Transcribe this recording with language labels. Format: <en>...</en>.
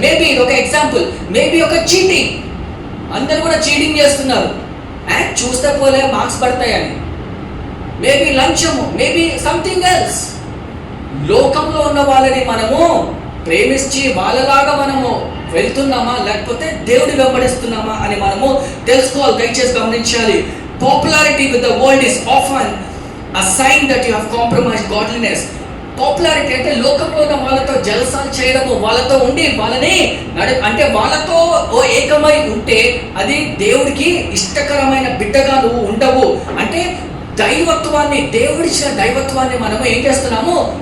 <te>Maybe ఒక example, maybe ఒక cheating, అందరు కూడా చీటింగ్ చేస్తున్నారు, అండ్ చూస్తే పోలే మార్క్స్ పడతాయని. Maybe లంచము, maybe something else. లోకంలో ఉన్న వాళ్ళని మనము ప్రేమించి వాళ్ళలాగా మనము వెళ్తున్నామా, లేకపోతే దేవుడి వెంబడిస్తున్నామా అని మనము తెలుసుకోవాలి. దయచేసి గమనించాలి. Popularity with the world is often</te> <en>a sign that you have compromised godliness.</en> <te>Popularity అంటే లోకంలో ఉన్న వాళ్ళతో జలసాలు చేయడము, వాళ్ళతో ఉండి వాళ్ళని అంటే వాళ్ళతో ఏకమై ఉంటే అది దేవుడికి ఇష్టకరమైన బిడ్డగా నువ్వు ఉండవు. అంటే దైవత్వాన్ని, దేవుడిచ్చిన దైవత్వాన్ని మనము ఏం చేస్తున్నాము?</te>